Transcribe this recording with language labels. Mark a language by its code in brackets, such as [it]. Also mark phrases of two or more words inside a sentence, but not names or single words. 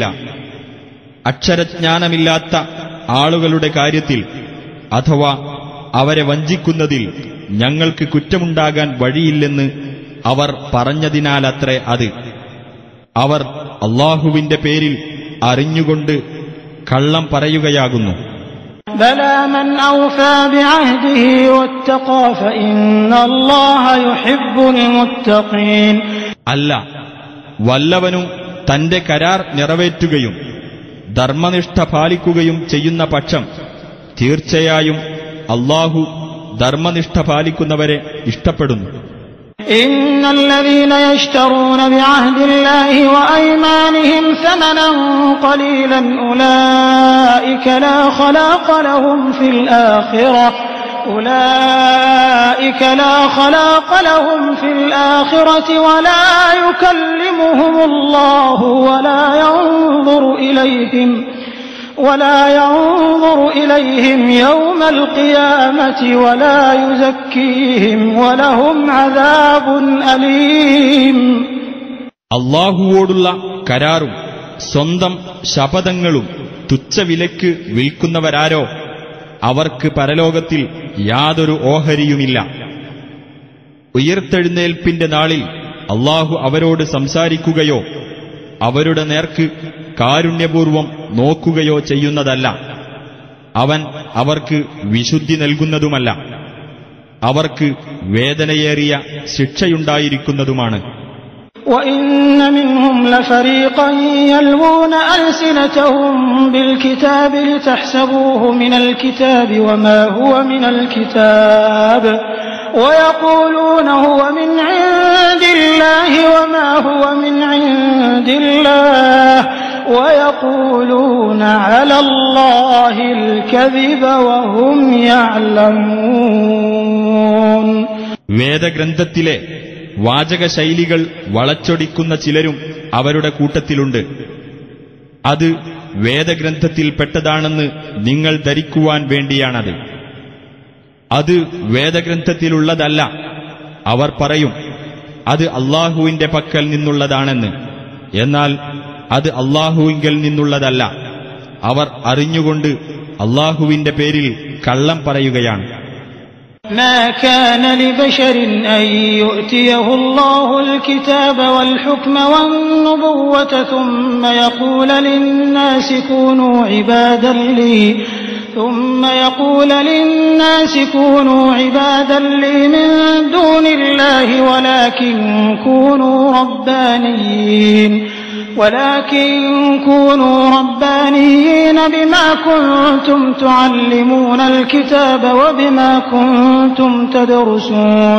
[ml] അക്ഷരജ്ഞാനമില്ലാത്ത ആളുകളുടെ കാര്യത്തിൽ അഥവാ അവരെ വഞ്ചിക്കുന്നതിൽ ഞങ്ങൾക്ക് കുറ്റമുണ്ടാകാൻ വഴിയില്ലെന്ന് അവർ പറഞ്ഞതിനാലത്രേ അത്. അവർ അല്ലാഹുവിന്റെ പേരിൽ അറിഞ്ഞുകൊണ്ട് കള്ളം പറയുകയാകുന്നു. [ar] بلى من أوفى بعهده واتقى فإن الله يحب المتقين. [ml] അല്ല, വല്ലവനും തന്റെ കരാർ നിറവേറ്റുകയും ധർമ്മനിഷ്ഠ പാലിക്കുകയും ചെയ്യുന്ന പക്ഷം തീർച്ചയായും അല്ലാഹു ധർമ്മനിഷ്ഠ പാലിക്കുന്നവരെ ഇഷ്ടപ്പെടുന്നു. [ar] إن الذين يشترون بعهد الله وأيمانهم ثمنا قليلا أولئك لا خلاق لهم في الآخرة ولا يكلمهم الله ولا ينظر إليهم يوم القيامة ولا يزكيهم ولهم عذاب أليم. [ml] അല്ലാഹുവോടുള്ള കരാറും സ്വന്തം ശപഥങ്ങളും തുച്ഛവിലയ്ക്ക് വിൽക്കുന്നവരാരോ അവർക്ക് പരലോകത്തിൽ യാതൊരു ഓഹരിയുമില്ല. ഉയർത്തെഴുന്നേൽപ്പിന്റെ നാളിൽ അല്ലാഹു അവരോട് സംസാരിക്കുകയോ അവരുടെ നേർക്ക് കാരുണ്യപൂർവം നോക്കുകയോ ചെയ്യുന്നതല്ല. അവൻ അവർക്ക് വിശുദ്ധി നൽകുന്നതുമല്ല. അവർക്ക് വേദനയേറിയ ശിക്ഷയുണ്ടായിരിക്കുന്നതുമാണ്. [ar] وَإِنَّ مِنْهُمْ لَفَرِيقًا يَلْوُونَ أَلْسِنَتَهُم بِالْكِتَابِ لِتَحْسَبُوهُ مِنَ الْكِتَابِ وَمَا هُوَ مِنَ الْكِتَابِ وَيَقُولُونَ هُوَ مِنْ عِندِ اللَّهِ وَمَا هُوَ مِنْ عِندِ اللَّهِ وَيَقُولُونَ عَلَى اللَّهِ الْكَذِبَ وَهُمْ يَعْلَمُونَ. [ml] വേദഗ്രന്ഥത്തിലെ വാചകശൈലികൾ വളച്ചൊടിക്കുന്ന ചിലരും അവരുടെ കൂട്ടത്തിലുണ്ട്. അത് വേദഗ്രന്ഥത്തിൽപ്പെട്ടതാണെന്ന് നിങ്ങൾ ധരിക്കുവാൻ വേണ്ടിയാണത്. അത് വേദഗ്രന്ഥത്തിലുള്ളതല്ല. അവർ പറയും അത് അല്ലാഹുവിന്റെ പക്കൽ നിന്നുള്ളതാണെന്ന്. എന്നാൽ അത് അല്ലാഹുവിങ്കൽ നിന്നുള്ളതല്ല. അവർ അറിഞ്ഞുകൊണ്ട് അല്ലാഹുവിന്റെ പേരിൽ കള്ളം പറയുകയാണ്. [ar] ما كان لبشر أن يؤتيه الله الكتاب والحكم والنبوة ثم يقول للناس كونوا عبادا لي من دون الله ولكن كونوا ربانيين بما كنتم تعلمون الكتاب وبما كنتم تدرسون.